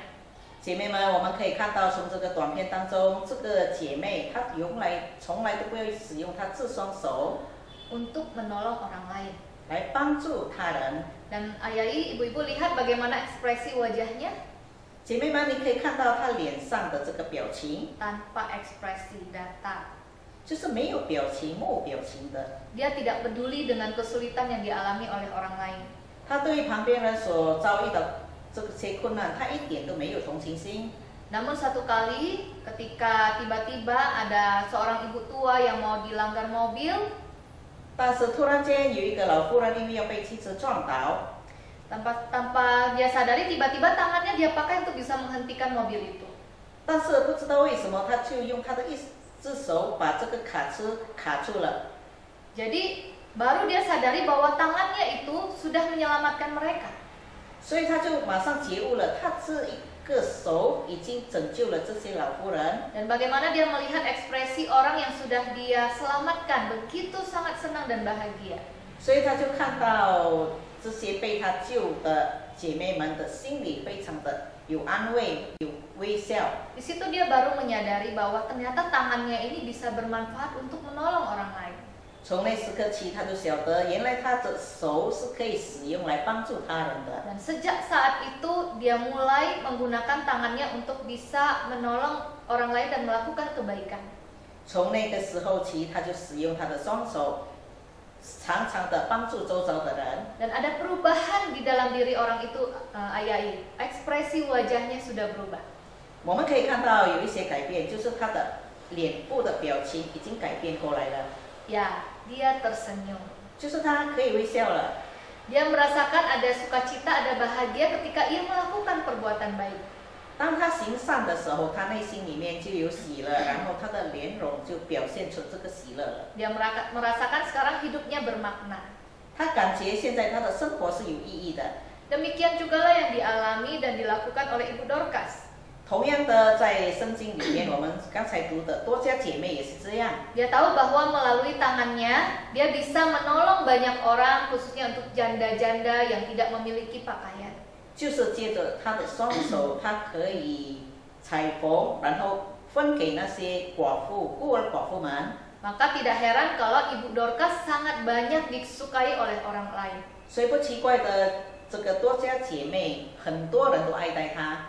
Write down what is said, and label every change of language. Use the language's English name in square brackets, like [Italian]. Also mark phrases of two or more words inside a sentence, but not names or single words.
[Chinese] 姐妹们，我们可以看到从这个短片当中，这个姐妹她从来都不会使用她这双手 [Indonesian] untuk menolong orang lain. [Chinese] 来帮助他人。 [Indonesian] Dan ayah ibu-ibu lihat bagaimana ekspresi wajahnya [Chinese] 姐妹们，你可以看到她脸上的这个表情， [Indonesian] tanpa ekspresi datar. [Chinese] 就是没有表情、没表情的。 [Indonesian] Dia tidak peduli dengan kesulitan yang dialami oleh orang lain. [Chinese] 她对旁边人所遭遇的这些困难，她一点都没有同情心。 [Indonesian] Namun satu kali ketika tiba-tiba ada seorang ibu tua yang mau dilanggar mobil, [Chinese] 但是突然间有一个老妇人因为要被汽车撞倒， [Indonesian] tanpa dia sadari tiba-tiba tangannya dia pakai untuk bisa menghentikan mobil itu. [Chinese] 但是不知道为什么，她就用她的一只手把这个卡车卡住了。 [Indonesian] Jadi baru dia sadari bahwa tangannya itu sudah menyelamatkan mereka. [Chinese] 所以她就马上觉悟了，她这一个手已经拯救了这些老妇人。 [Indonesian] Dan bagaimana dia melihat ekspresi orang yang sudah dia selamatkan, begitu sangat senang dan bahagia. [Chinese] 所以她就看到这些被她救的姐妹们的心里非常的有安慰，有微笑。 [Indonesian] Di situ dia baru menyadari bahwa ternyata tangannya ini bisa bermanfaat untuk menolong orang lain. [Chinese] 从那时刻起，她就晓得原来她的手是可以使用来帮助他人的。 [Indonesian] Dan sejak saat itu dia mulai menggunakan tangannya untuk bisa menolong orang lain dan melakukan kebaikan. [Chinese] 从那个时候起，她就使用她的双手，常常的帮助周遭的人。 [Indonesian] Dan ada perubahan di dalam diri orang itu, ayah ini. Ekspresi wajahnya sudah berubah. [Chinese] 我们可以看到有一些改变，就是她的脸部的表情已经改变过来了， [Indonesian] Ya, dia tersenyum. [Chinese] 就是她可以微笑了。 [Indonesian] Dia merasakan ada sukacita, ada bahagia ketika ia melakukan perbuatan baik. [Chinese] 当她行善的时候，她内心里面就有喜乐，然后她的脸容就表现出这个喜乐了。 [Indonesian] Dia merasakan sekarang hidupnya bermakna. [Chinese] 她感觉现在她的生活是有意义的。 [Indonesian] Demikian jugalah yang dialami dan dilakukan oleh Ibu Dorcas. [Chinese] 同样的，在圣经里面，我们刚才读的多家姐妹也是这样。 [Indonesian] Dia tahu bahwa melalui tangannya dia bisa menolong banyak orang, khususnya untuk janda-janda yang tidak memiliki pakaian. [Chinese] 就是借着他的双手，他可以裁缝，然后分给那些寡妇、孤儿寡妇们。 [Indonesian] Maka tidak heran kalau Ibu Dorcas sangat banyak disukai oleh orang lain. [Chinese] 所以不奇怪的，这个多家姐妹，很多人都爱戴她。